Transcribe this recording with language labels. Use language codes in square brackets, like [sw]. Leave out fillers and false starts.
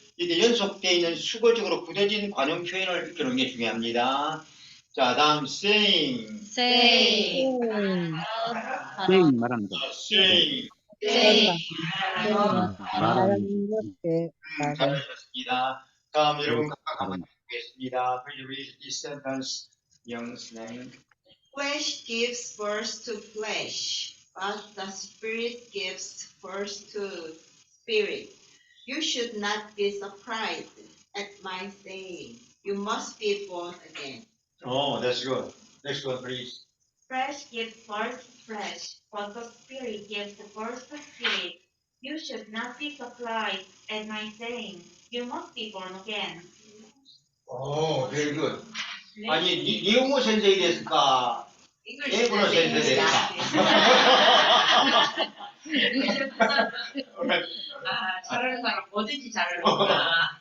[ko] 이게 연속되어 있는 수거적으로 굳어진 관용 표현을 익혀놓는 게 중요합니다. 자, 다음 [en] saying, Say. saying [ko] 말하는 거. [en] saying. Say. [ko] 말하는 것에 잘하셨습니다. 다음 여러분 각각 한번 보겠습니다. [en] Please read this sentence, young man. Flesh gives birth to flesh, but the Spirit gives birth to spirit. You should not be surprised at my saying, you must be born again. Oh, that's good. Next one, please. Flesh gives birth to flesh, but the Spirit gives birth to spirit. You should not be surprised at my saying, you must be born again. Oh, very good. [ko] 아니, 니 영어 선생이 됐을까? 일본어 선생이 됐을까? 잘하는 사람 뭐든지 잘하는구나.